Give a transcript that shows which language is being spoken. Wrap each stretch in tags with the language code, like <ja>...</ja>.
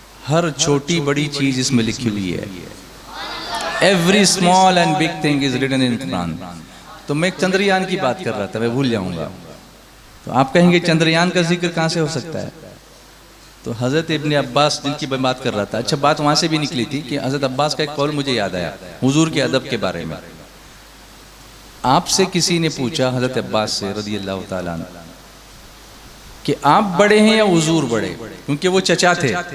<ur>ہر چھوٹی بڑی چیز اس میں لکھی ہوئی ہے.</ur> <en>Every small and big thing is written in Quran.</en> <ur>تو میں ایک چندریان کی بات کر رہا تھا، میں بھول جاؤں گا. تو آپ کہیں گے چندریان کا ذکر کہاں سے ہو سکتا ہے؟ تو حضرت ابن عباس جن کی میں بات کر رہا تھا، اچھا بات وہاں سے بھی نکلی تھی کہ حضرت عباس کا ایک قول مجھے یاد آیا حضور کے ادب کے بارے میں. آپ سے کسی نے پوچھا حضرت عباس سے رضی اللہ تعالیٰ عنہ کہ آپ بڑے ہیں یا حضور بڑے؟ کیونکہ وہ چچا تھے.</ur>